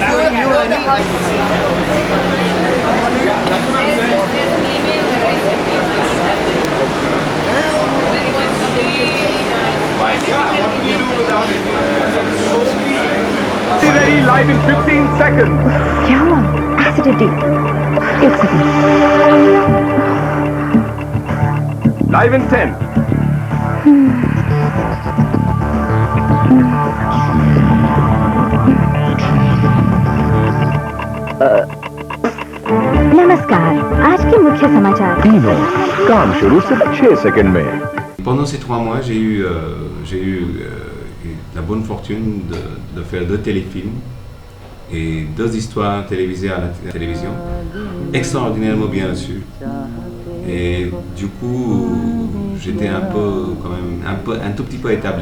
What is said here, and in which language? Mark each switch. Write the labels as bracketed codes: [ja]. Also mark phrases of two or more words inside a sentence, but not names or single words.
[en] ready live in 15 seconds. Yeah, acidity. Live in 10. [hi] नमस्कार, आज के मुख्य समाचार। तीनों काम शुरू सिर्फ 6 सेकंड में। [fr] Pendant ces 3 mois, j'ai eu la bonne fortune de faire 2 téléfilms et 2 histoires télévisées à la télévision, extraordinairement bien reçues. Et du coup, j'étais un tout petit peu établi.